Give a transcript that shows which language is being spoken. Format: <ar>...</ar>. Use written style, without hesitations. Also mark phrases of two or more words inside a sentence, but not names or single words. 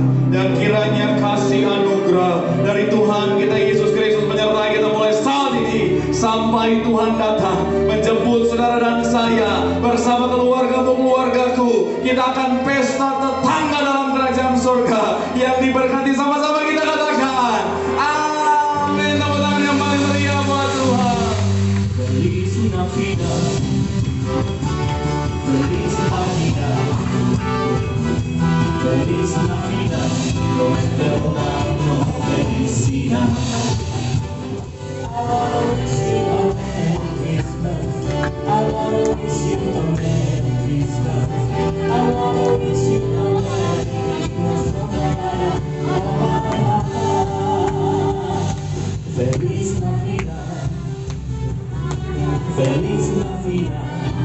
<id>Dan kiranya kasih anugerah dari Tuhan kita Yesus Kristus menyertai kita mulai saat ini sampai Tuhan datang menjemput saudara dan saya bersama keluargaku. Kita akan pesta tetangga dalam kerajaan surga yang diberkati. Sama-sama kita katakan amin. Tepuk tangan yang paling meriah buat Tuhan.</id> <es>Feliz Navidad, Feliz Navidad, Feliz Navidad, nuestro año felicidad.</es> <en>I wanna wish you a Merry Christmas. I wanna wish you a Merry Christmas. I wanna wish you a Merry Christmas.</en> <es>Feliz Navidad, Feliz Navidad.</es>